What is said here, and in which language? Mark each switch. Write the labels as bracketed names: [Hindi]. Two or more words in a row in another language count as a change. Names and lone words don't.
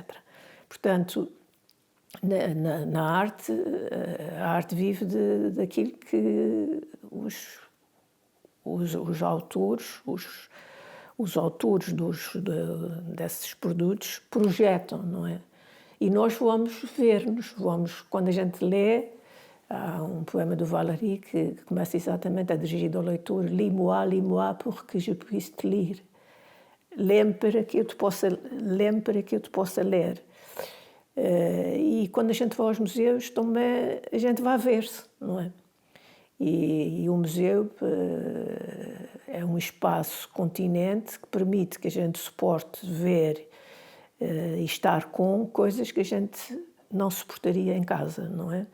[Portuguese] Portanto, na arte, a arte vive daquilo que os autores, os autores desses produtos projetam, não é? E nós vamos ver-nos, quando a gente lê, há um poema do Valéry que começa exatamente, é dirigido ao leitor: [French] lis-moi pour que je puisse te lire. [Portuguese] Lê-me para que eu te possa ler. E quando a gente vai aos museus, também a gente vai ver-se, não é? E o museu é um espaço continente que permite que a gente suporte ver e estar com coisas que a gente não suportaria em casa, não é?